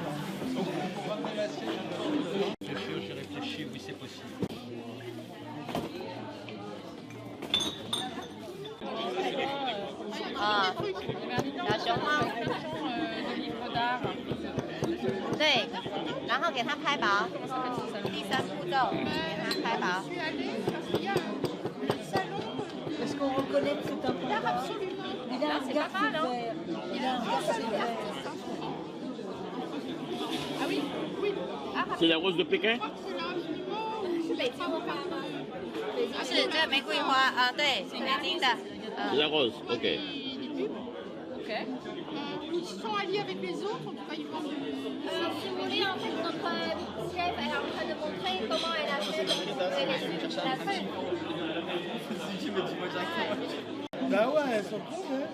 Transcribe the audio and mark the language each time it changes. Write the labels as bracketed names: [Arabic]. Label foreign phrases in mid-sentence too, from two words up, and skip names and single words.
[French] Donc, vous ramenez l'assiette. J'ai réfléchi, oui, c'est possible. [Chinese] 啊，小熊猫 [French] livre d'art。 [Chinese] 对，然后给它拍薄。第三步骤，给它拍薄。 [French] Est-ce qu'on reconnaît que c'est un panda? Absolument. Il a un regard vert. Il a un regard vert. Ah oui, oui. C'est la rose de Pékin? [Chinese] 是北京的花吗？是这玫瑰花啊，对，北京的。 [French] La rose, ok. Ok. Ils sont alliés avec les autres, on peut pas y voir. Si vous voulez, en fait, notre chef est en train de montrer comment elle a fait, donc vous pouvez les suivre. Elle a fait. Ben ouais, elles sont cool, hein.